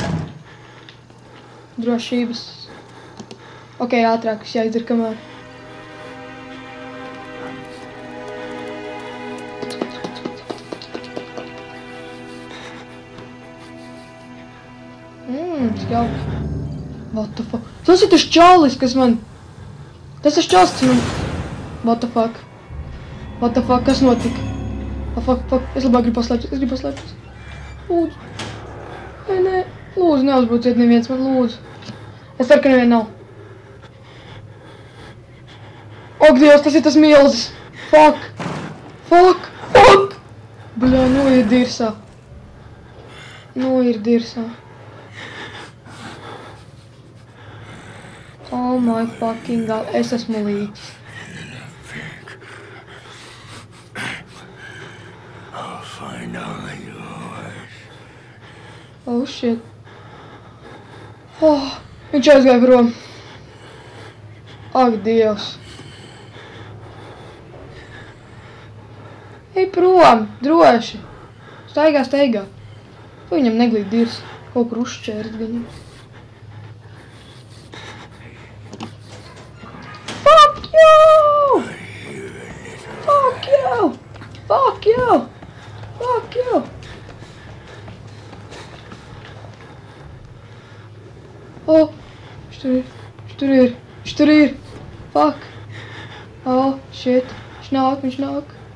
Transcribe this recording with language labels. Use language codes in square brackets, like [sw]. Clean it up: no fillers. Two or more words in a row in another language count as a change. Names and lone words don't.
[lv] Drošības. Ok, ātrāk, es jāizdara kamēr. Jauki. [en] What the fuck? [lv] Tas ir tas čalis, kas man... Tas ir čalis, kas man... [en] What the fuck? What the fuck? [lv] Kas notika? [en] Oh, fuck. [lv] Es labāk gribu paslēpties. Lūdzu. Vai nē? Lūdzu, neuzbruciet neviens man, lūdzu. Es ceru, ka nevien nav. Ak, Dievs, tas ir tas milzis. Fuck. Bļā, nu ir dirsā. [en] Oh my fucking god, [lv] es esmu līķis. [en] Oh shit. [lv] Oh, viņš aizgāja prom. Ak, Dievs. Ej prom, droši. Staigā. Ko viņam neglīt dirs? Kaut kur uzšķērt viņam. [en] Fuck you! [lv] Oh, viņš tur ir. Fuck. [en] Oh, shit. [lv] Viņš nāk.